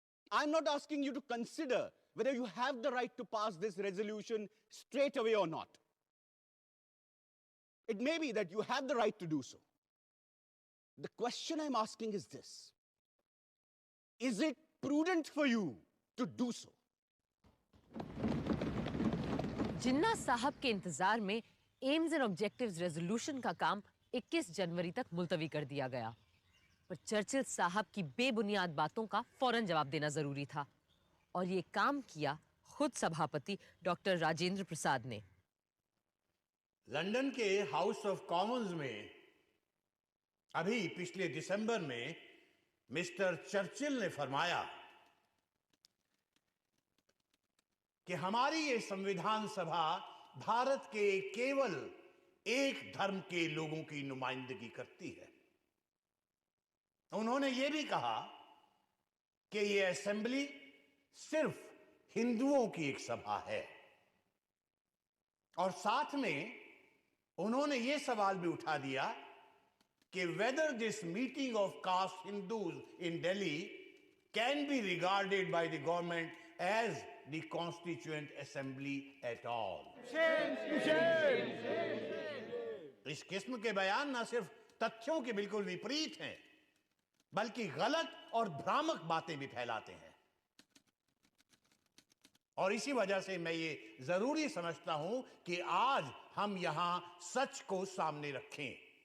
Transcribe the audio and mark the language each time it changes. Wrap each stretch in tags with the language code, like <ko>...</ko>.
<en>I'm not asking you to consider whether you have the right to pass this resolution straight away or not. It may be that you have the right to do so. The question I'm asking is this: is it prudent for you to do so?</en> <hi>जिन्ना साहब के इंतजार में AIIMS and objectives resolution का काम 21 जनवरी तक मुलतवी कर दिया गया, पर चर्चिल साहब की बेबुनियाद बातों का फौरन जवाब देना जरूरी था और ये काम किया खुद सभापति डॉक्टर राजेंद्र प्रसाद ने। लंदन के हाउस ऑफ कॉमन्स में अभी पिछले दिसंबर में मिस्टर चर्चिल ने फरमाया कि हमारी ये संविधान सभा भारत के केवल एक धर्म के लोगों की नुमाइंदगी करती है। उन्होंने ये भी कहा कि ये असेंबली सिर्फ हिंदुओं की एक सभा है। और साथ में उन्होंने ये सवाल भी उठा दिया कि</hi> <en>whether this meeting of caste Hindus in Delhi can be regarded by the government as the Constituent Assembly at all.</en> <hi>इस किस्म के बयान न सिर्फ तथ्यों के बिल्कुल विपरीत हैं, बल्कि गलत और भ्रामक बातें भी फैलाते हैं। और इसी वजह से मैं ये जरूरी समझता हूं कि आज हम यहां सच को सामने रखें।</hi>